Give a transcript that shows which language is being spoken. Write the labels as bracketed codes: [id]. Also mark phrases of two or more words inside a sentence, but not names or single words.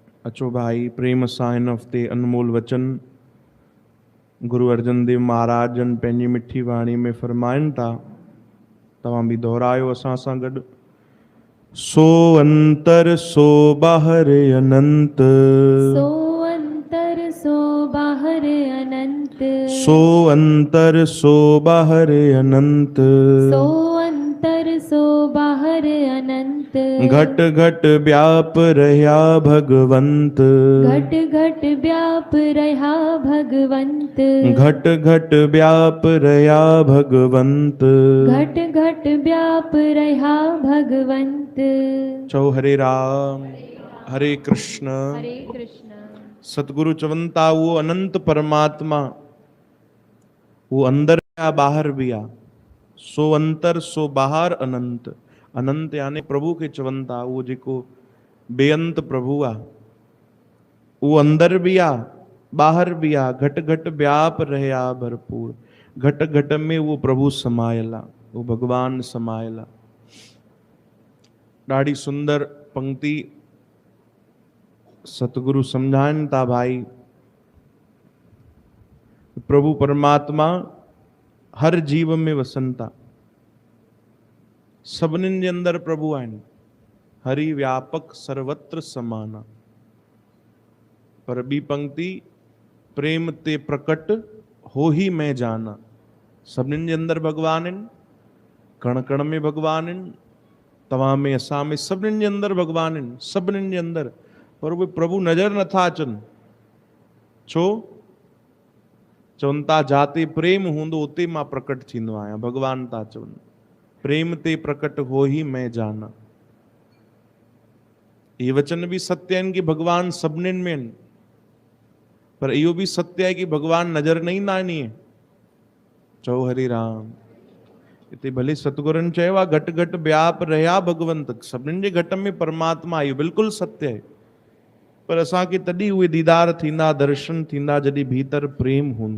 [sd] अचो भाई प्रेम सां हिन हफ़्ते अनमोल वचन गुरु अर्जन देव महाराज जन पंहिंजी मिठी वाणी में फरमाइनि था। तव्हां बि दोहरायो असां सां गॾु। [pa] ਸੋ ਅੰਤਰ ਸੋ ਬਾਹਰ ਅਨੰਤ, ਸੋ ਅੰਤਰ ਸੋ ਬਾਹਰ ਅਨੰਤ, ਸੋ ਅੰਤਰ ਸੋ ਬਾਹਰ ਅਨੰਤ, ਸੋ ਅੰਤਰ ਸੋ ਬਾਹਰ ਅਨੰਤ, ਘਟ ਘਟ ਵਿਆਪ ਰਹਿਆ ਭਗਵੰਤ, ਘਟ ਘਟ ਵਿਆਪ ਰਹਾ ਭਗਵੰਤ, ਘਟ ਘਟ ਵਿਆਪ ਰਹਿਆ ਭਗਵੰਤ। ਘਟ ਘਟ ਵਿਆਪ ਰਹਾ ਭਗਵੰਤ। [sd] चओ हरे राम हरे कृष्ण। हरे कृष्ण। सतगुरु चवनि था वो अनंत परमात्मा वो अंदर भी आ बाहर भी आ। [pa] ਸੋ ਅੰਤਰ ਸੋ ਬਾਹਰ ਅਨੰਤ। [sd] अनंत यानी प्रभु के चवनि था वो जेको बेअंत प्रभु आ वो अंदर भी आ बाहर भी आ। [pa] ਘਟ ਘਟ ਵਿਆਪ ਰਹੇ ਆ ਭਰਪੂਰ। [sd] घट घट में वो प्रभु समायल आ, वो भगवान समायल आ। ॾाढी सुंदर पंक्ति सतगुरु समझाइनि था भाई। प्रभु परमात्मा हर जीव में वसनि था। सभिनीनि जे अंदरि प्रभु आहिनि। [awa] हरि व्यापक सर्वत्र समाना। [sd] पर ॿी पंक्ति [awa] प्रेम ते प्रकट हो ही मैं जाना। [sd] सभिनीनि जे अंदरि भगवान आहिनि, कण कण में भगवान आहिनि, तव्हां में असां में सभिनीनि जे अंदरि भगवान आहिनि, सभिनीनि जे अंदरि। पर उहे प्रभु नज़र नथा अचनि। छो? चवनि था जाते प्रेम हूंदो उते मां प्रकट थींदो आहियां। भगवान था चवनि [awa] प्रेम ते प्रकट हो ही मैं जाना। [sd] ये वचन भी सत्य आहिनि कि भगवान सभिनीनि में आहिनि, पर इहो भी सत्य है कि भगवान नज़र न ईंदा आहिनि। इएं चओ हरे राम। हिते भले सतगुरनि चयो आहे [pa] ਘਟ ਘਟ ਵਿਆਪ ਰਹਿਆ ਭਗਵੰਤ। [sd] सभिनीनि जे घट में परमात्मा इहो बिल्कुलु सत्य आहे। पर असांखे तॾहिं उहे दीदार थींदा, दर्शन थींदा जॾहिं भीतर प्रेम हूंदो।